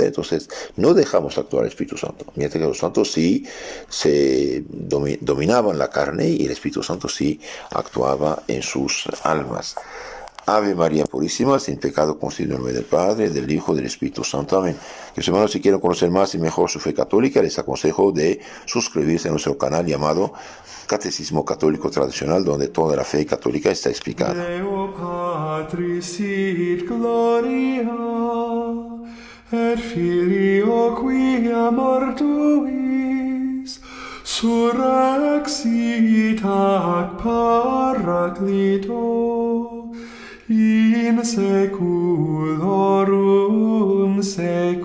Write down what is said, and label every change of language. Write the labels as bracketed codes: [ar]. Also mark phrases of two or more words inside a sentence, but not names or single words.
[es] Entonces no dejamos actuar el Espíritu Santo, mientras que los santos sí se dominaban la carne y el Espíritu Santo sí actuaba en sus almas. Ave María Purísima, sin pecado concebido en nombre del Padre, del Hijo y del Espíritu Santo. Amén. Mis hermanos, si quieren conocer más y mejor su fe católica, les aconsejo de suscribirse a nuestro canal llamado Catecismo Católico Tradicional, donde toda la fe católica está explicada. [la] Deo Patris sit gloria, et Filio quia mortuis, surrexit ac Paraclito, in seculorum